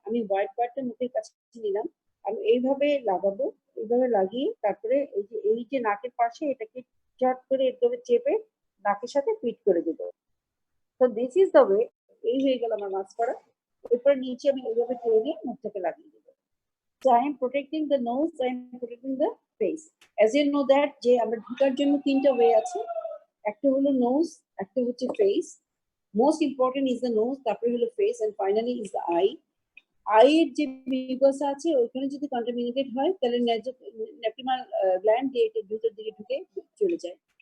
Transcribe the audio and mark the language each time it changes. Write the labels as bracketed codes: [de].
[bn] আমি হোয়াইট পার্টটা মুখের কাছে নিলাম, আমি এইভাবে লাগাবো, এইভাবে লাগিয়ে তারপরে এই যে নাকের পাশে এটাকে চট করে একদম চেপে নাকের সাথে ফিট করে দেবো। [en] তো this is the way. [bn] এই হয়ে গেল আমার মাস্ক করা। এরপর নিচে আমি এইভাবে টেনে মুখটাকে লাগিয়ে দেবো। [en] So I am protecting the nose, I am protecting the face. As you know that [bn] যে আমরা ঢোকার জন্য তিনটা ওয়ে আছে, একটা হলো নোজ, একটা হচ্ছে face. [en] Most important is the nose, তারপরে হলো face, and finally is the eye. [bn] আইয়ের যে মিউকাসা আছে ওইখানে যদি কন্টামিনেটেড হয় তাহলে নেফ্রিমাল গ্ল্যান্ড দিয়ে এটা ভিতর দিকে ঢুকে চলে যায়।